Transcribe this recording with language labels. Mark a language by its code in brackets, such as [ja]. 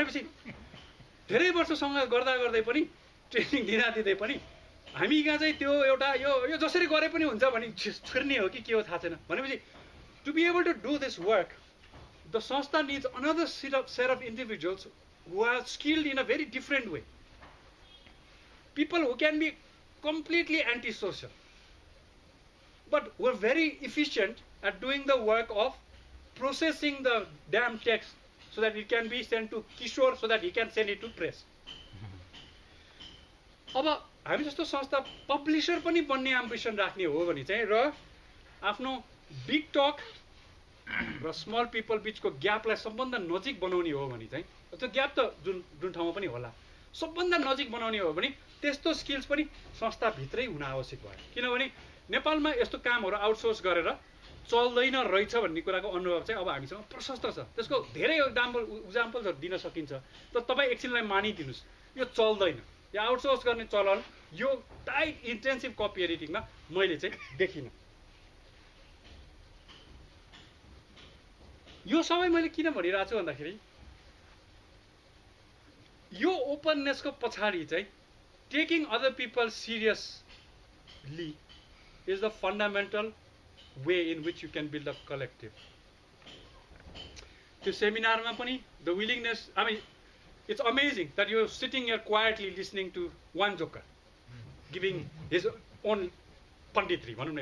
[ne] भनेपछि धेरै वर्षसँग गर्दा गर्दै पनि ट्रेनिङ दिँदै पनि हामी कहाँ चाहिँ त्यो एउटा यो जसरी गरे पनि हुन्छ भने छिर्ने हो कि के हो थाहा छैन. [en] भनेपछि to be able to do this work, the संस्था needs another set of individuals who are skilled in a very different way. People who can be completely antisocial, but who are very efficient at doing the work of processing the damn text so that it can be sent to Kishore so that he can send it to press. [ne] अब हामी जस्तो संस्था publisher पनि बन्ने ambition राख्ने हो भने चाहिँ र आफ्नो बिग टक र स्मल पिपल बिचको ग्यापलाई सबभन्दा नजिक बनाउने हो भने चाहिँ, त्यो ग्याप त जुन ठाउँमा पनि होला, सबभन्दा नजिक बनाउने हो भने त्यस्तो स्किल्स पनि संस्थाभित्रै हुन आवश्यक भयो. किनभने नेपालमा यस्तो कामहरू आउटसोर्स गरेर चल्दैन रहेछ भन्ने कुराको अनुभव चाहिँ अब हामीसँग प्रशस्त छ. त्यसको धेरै इक्जाम्पल्सहरू दिन सकिन्छ. तर तपाईँ एकछिनलाई मानिदिनुहोस्, यो चल्दैन, यो आउटसोर्स गर्ने चलन यो टाइट इन्टेन्सिभ कपी एडिटिङमा मैले चाहिँ देखिनँ. यो सबै मैले किन भनिरहेको छु भन्दाखेरि यो ओपननेसको पछाडि चाहिँ [en] Taking other people seriously is the fundamental way in which you can build a collective. [ne] To seminar ma pani, [en] the willingness, I mean, it's amazing that you're sitting here quietly listening to one joker giving his own panditri.